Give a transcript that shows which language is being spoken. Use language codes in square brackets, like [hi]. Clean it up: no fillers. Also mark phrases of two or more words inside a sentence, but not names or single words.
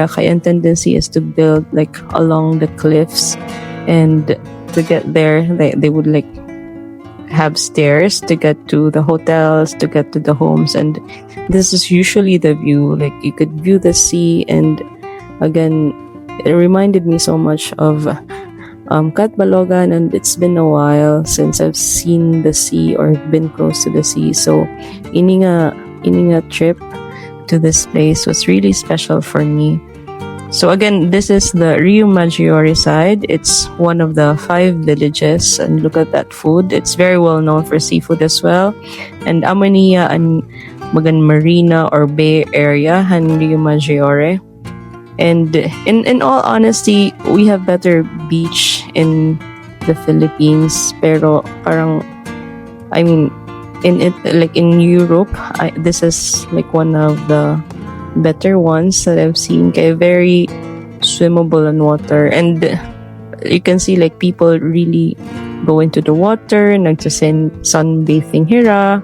[en] Kaya tendency is to build like along the cliffs, and to get there they would like have stairs to get to the hotels, to get to the homes, and this is usually the view. Like you could view the sea, and again, it reminded me so much of Catbalogan, and it's been a while since I've seen the sea or been close to the sea. So, [war] ini nga [en] trip to this place was really special for me. So again, this is the Rio Maggiore side. It's one of the 5 villages, and look at that food. It's very well known for seafood as well. And Amania and Magan Marina or Bay Area and Rio Maggiore. And in all honesty, we have better beach in the Philippines. [tl] Pero parang, [en] I mean, in Europe, this is like one of the better ones that I've seen. Kaya very swimmable in water, and you can see like people really go into the water, sunbathing hira.